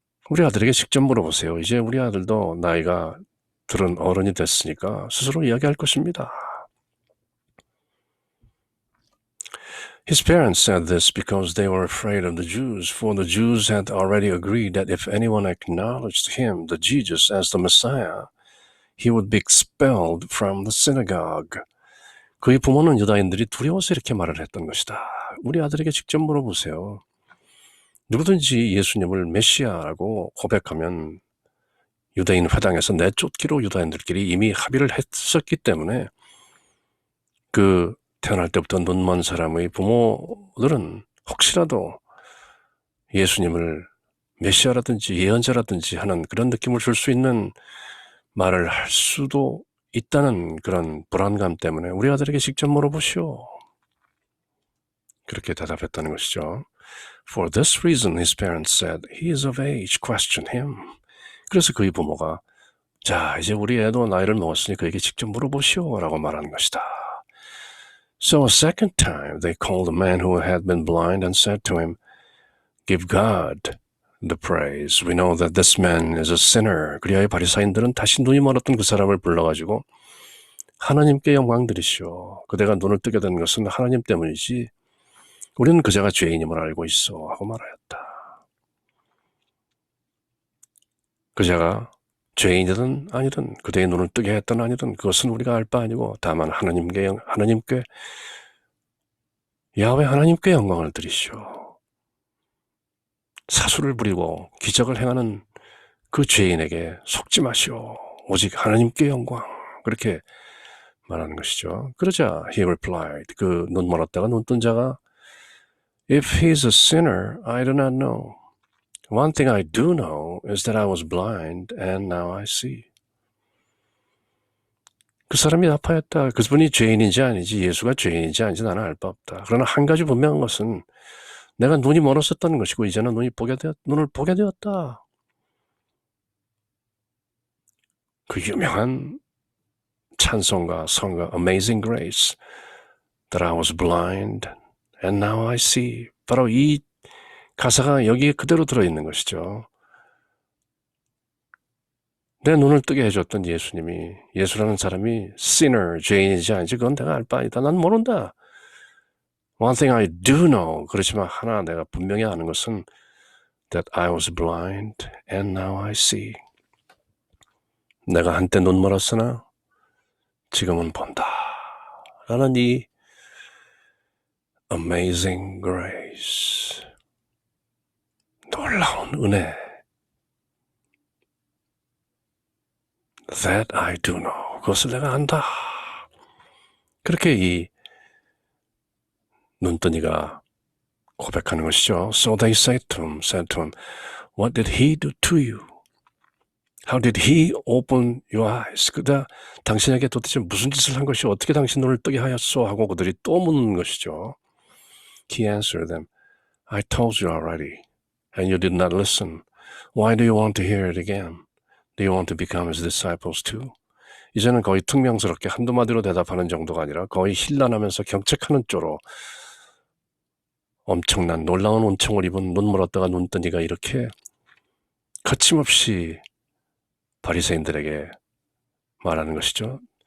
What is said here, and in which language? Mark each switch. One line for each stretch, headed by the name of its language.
Korean: 우리 아들에게 직접 물어보세요. 이제 우리 아들도 나이가 들은 어른이 됐으니까 스스로 이야기할 것입니다.
English: His parents said this because they were afraid of the Jews, for the Jews had already agreed that if anyone acknowledged him, the Jesus, as the Messiah, he would be expelled from the synagogue.
Korean: 그의 부모는 유다인들이 두려워서 이렇게 말을 했던 것이다. 우리 아들에게 직접 물어보세요. 누구든지 예수님을 메시아라고 고백하면 유대인 회당에서 내쫓기로 유다인들끼리 이미 합의를 했었기 때문에 그 태어날 때부터 눈먼 사람의 부모들은 혹시라도 예수님을 메시아라든지 예언자라든지 하는 그런 느낌을 줄 수 있는 말을 할 수도 있다는 그런 불안감 때문에 우리 아들에게 직접 물어보시오. 그렇게 대답했다는 것이죠.
English: For this reason, his parents said, He is of age, question him.
Korean: 그래서 그의 부모가 자, 이제 우리 애도 나이를 먹었으니 그에게 직접 물어보시오 라고 말하는 것이다.
English: So a second time they called the man who had been blind and said to him, Give God the praise. We know that this man is a sinner.
Korean: 그리하여 바리사인들은 다시 눈이 멀었던 그 사람을 불러가지고 하나님께 영광 드리시오. 그대가 눈을 뜨게 된 것은 하나님 때문이지 우리는 그자가 죄인임을 알고 있어 하고 말하였다. 그자가 죄인이든 아니든 그대의 눈을 뜨게 했든 아니든 그것은 우리가 알 바 아니고 다만 하나님께 야훼 하나님께 영광을 드리시오. 사수를 부리고 기적을 행하는 그 죄인에게 속지 마시오. 오직 하나님께 영광. 그렇게 말하는 것이죠. 그러자
English: he replied.
Korean: 그 눈 멀었다가 눈 뜬 자가
English: If he is a sinner, I do not know. One thing I do know is that I was blind and now I see.
Korean: 그 사람이 답하였다. 그분이 죄인인지 아니지 예수가 죄인인지 아닌지 나는 알 바 없다. 그러나 한 가지 분명한 것은 내가 눈이 멀었었다는 것이고 이제는 눈을 보게 되었다. 그 유명한 찬송가 성가
English: Amazing Grace That I was blind and now I see.
Korean: 바로 이 가사가 여기에 그대로 들어있는 것이죠. 내 눈을 뜨게 해줬던 예수님이 예수라는 사람이 sinner, 죄인인지 아닌지 그건 내가 알 바 아니다. 난 모른다.
English: One thing I do know.
Korean: 그렇지만 하나 내가 분명히 아는 것은
English: that I was blind and now I see.
Korean: 내가 한때 눈 멀었으나 지금은 본다. 라는 이 Amazing Grace, 놀라운 은혜,
English: That I do know,
Korean: 그것을 내가 안다. 그렇게 이 눈뜨니가 고백하는 것이죠.
English: So they said to him, What did he do to you? How did he open your eyes?
Korean: 그다 당신에게 도대체 무슨 짓을 한 것이 어떻게 당신 눈을 뜨게 하였소? 하고 그들이 또 묻는 것이죠.
English: He answered them, I told you already, and you did not listen. Why do you want to hear it again? Do you want to become his disciples too?
Korean: 이제는 거의 퉁명스럽게 한두 마디로 대답하는 정도가 아니라 거의 힐난하면서 경책하는 쪼로 엄청난 놀라운 은총을 입은 눈 멀었다가 눈 뜨니가 이렇게 거침없이 바리새인들에게 말하는 것이죠.